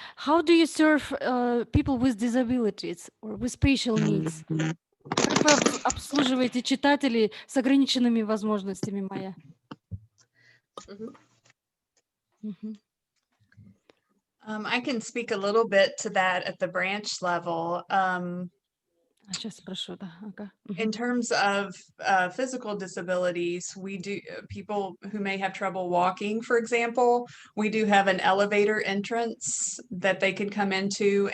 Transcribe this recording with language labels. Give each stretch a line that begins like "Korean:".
English: How do you serve people with disabilities or with special needs?
Russian: Как вы обслуживаете читателей с ограниченными возможностями, Майя?
English: I can speak a little bit to that at the branch level.
Russian: Сейчас спрошу, да. Ага.
English: In terms of physical disabilities, we do, people who may have trouble walking, for example, we do have an elevator entrance that they can come into.